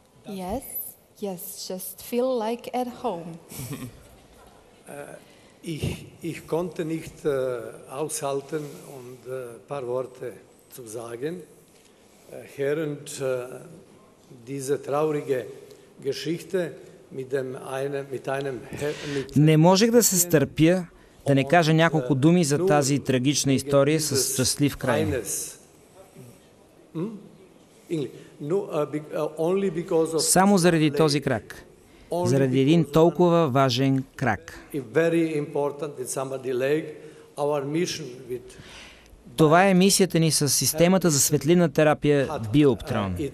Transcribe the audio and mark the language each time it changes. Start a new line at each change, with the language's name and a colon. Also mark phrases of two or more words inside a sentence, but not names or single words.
English: Yes, just feel like at home.
German: Ich konnte nicht aushalten und ein paar Worte zu sagen, während diese traurige Geschichte
Bulgarian: Не можех да се стърпя да не кажа няколко думи за тази трагична история с щастлив край. Само заради този крак. Заради един толкова важен крак. Това е мисията ни с системата за светлинна терапия Биоптрон.